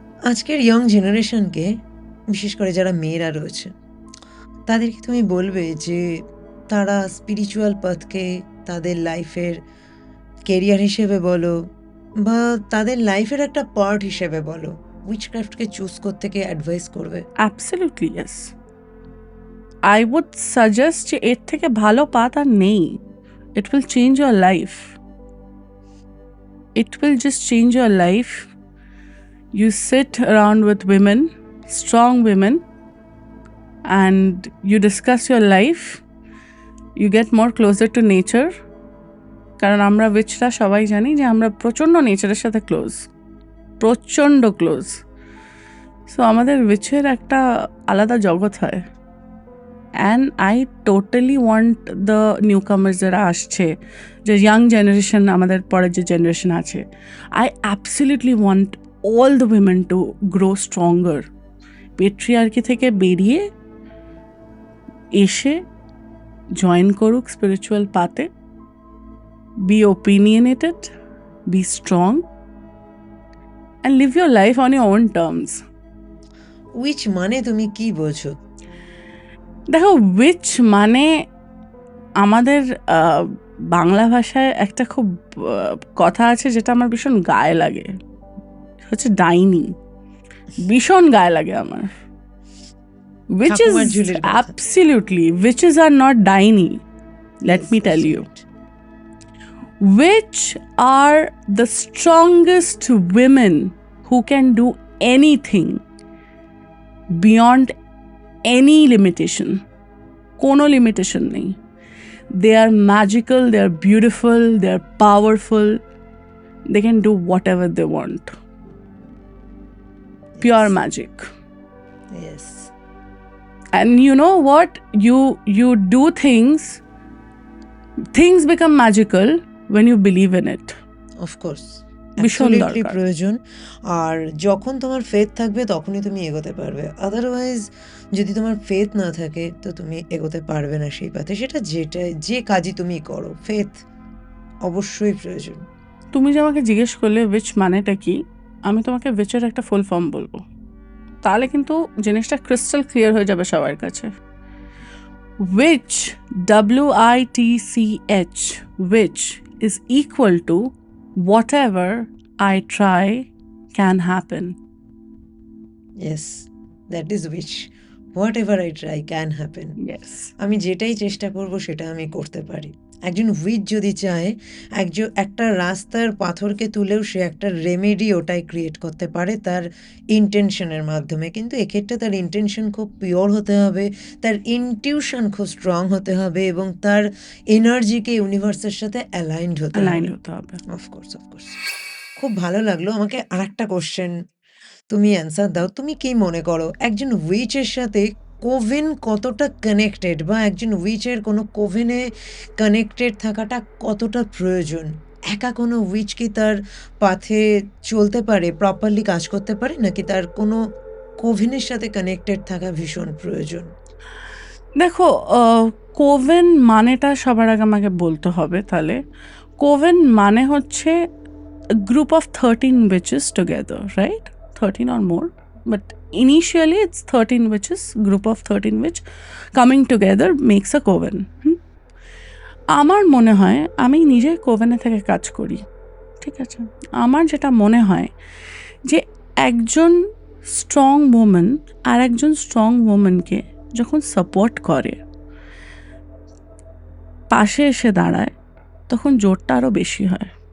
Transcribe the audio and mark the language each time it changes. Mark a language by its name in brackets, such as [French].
[Bangla] আজকের ইয়ং জেনারেশনকে, বিশেষ করে যারা মেয়েরা রয়েছে, তাদেরকে তুমি বলবে যে তারা স্পিরিচুয়াল পাথকে তাদের লাইফের কেরিয়ার হিসেবে বলো বা তাদের লাইফের একটা পার্ট হিসেবে বলো, উইচক্রাফটকে চুজ করতে গিয়ে অ্যাডভাইস করবে? [English] Absolutely yes. [Bangla] I would suggest যে এর থেকে ভালো পাথ আর নেই। [English] It will change your life. It will just change your life. You sit around with women, strong women, and you discuss your life. You get more closer to nature. [Bangla] কারণ আমরা উইচরা সবাই জানি যে আমরা প্রচণ্ড নেচারের সাথে প্রচণ্ড ক্লোজ। [English] so [Bangla] আমাদের উইচের একটা আলাদা জগৎ হয়। [English] and I totally want the newcomers [Bangla] যারা আসছে, যে [English] young generation, [Bangla] আমাদের পরের যে জেনারেশন আছে, [English] I absolutely want all the women to grow stronger. [Bangla] Patriarchy থেকে বেরিয়ে এসে জয়েন করুক spiritual পাথে, [English] Be opinionated, be strong, and live your life on your own terms. [Bangla] Which মানে তুমি কি বোঝো? দেখো, উইচ মানে আমাদের বাংলা ভাষায় একটা খুব কথা আছে যেটা আমার ভীষণ গায়ে লাগে, হচ্ছে ডাইনি। ভীষণ গায়ে লাগে আমার। [English] Witches, [Bangla] ঠাকুমার ঝুলির কথা। [English] absolutely, witches are not ডাইনি. Let me tell you. Which are the strongest women who can do anything beyond any limitation. [Bangla] কোনো লিমিটেশন নেই। [English] They are magical, they are beautiful, they are powerful. They can do whatever they want. Pure magic. Yes. And you know what? You do things become magical when you believe in it. Of course. [Bangla] ভীষণ [English] Absolutely [Bangla] দরকার। প্রয়োজন। আর যখন তোমার faith থাকবে তখনই তুমি এগোতে পারবে। আদারওয়াইজ যদি তোমার ফেথ না থাকে তো তুমি এগোতে পারবে না সেই পথে। সেটা যে কাজই তুমি করো, ফেথ অবশ্যই প্রয়োজন। তুমি যে আমাকে জিজ্ঞেস করলে উইচ মানেটা কি, আমি তোমাকে উইচের একটা ফুল ফর্ম বলবো, তাহলে কিন্তু জিনিসটা ক্রিস্টাল ক্লিয়ার হয়ে যাবে সবার কাছে। [English] Witch, WITCH, which is equal to whatever I try can happen. Yes, that is which. Whatever I try can happen. Yes. [Bangla] আমি যেটাই চেষ্টা করব সেটা আমি করতে পারি। একজন উইচ যদি চায় একটা রাস্তার পাথরকে তুলেও সে একটা রেমেডি ওটাই ক্রিয়েট করতে পারে তার ইন্টেনশনের মাধ্যমে। কিন্তু এক্ষেত্রে তার ইন্টেনশন খুব পিওর হতে হবে, তার ইনটিউশন খুব স্ট্রং হতে হবে এবং তার এনার্জিকে ইউনিভার্সের সাথে অ্যালাইন্ড হতে হবে। অফকোর্স। খুব ভালো লাগলো। আমাকে আরেকটা কোশ্চেন তুমি অ্যান্সার দাও। তুমি কি মনে করো একজন উইচের সাথে কোভেন কতটা কানেক্টেড, বা একজন উইচের কোনো কোভেনে কানেক্টেড থাকাটা কতটা প্রয়োজন? একা কোনো উইচ কি তার পাথে চলতে পারে, প্রপারলি কাজ করতে পারে, নাকি তার কোনো কোভেনের সাথে কানেক্টেড থাকা ভীষণ প্রয়োজন? দেখো, কোভেন মানেটা সবার আগে আমাকে বলতে হবে। তাহলে কোভেন মানে হচ্ছে [English] Group অফ 13 witches together, right? 13 or more, but initially it's 13 witches, group of 13 witch coming together makes a coven. [Bangla] আমার মনে হয়, আমি নিজে কোভেনে থেকে কাজ করি, ঠিক আছে? আমার যেটা মনে হয় যে একজন স্ট্রং ওম্যান আর একজন স্ট্রং ওম্যানকে যখন সাপোর্ট করে, পাশে এসে দাঁড়ায়, তখন জোরটা আরও বেশি হয়।